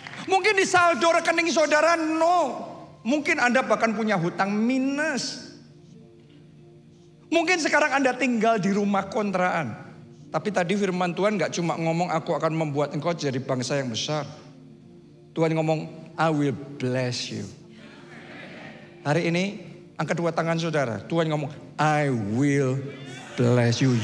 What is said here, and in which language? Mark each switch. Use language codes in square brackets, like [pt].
[id] Mungkin di saldo rekening saudara no. Mungkin Anda bahkan punya hutang minus. Mungkin sekarang Anda tinggal di rumah kontrakan. Tapi tadi firman Tuhan gak cuma ngomong aku akan membuat engkau jadi bangsa yang besar. Tuhan ngomong [en] I will bless you. [id] Hari ini angkat dua tangan saudara. Tuhan ngomong [en] I will bless you.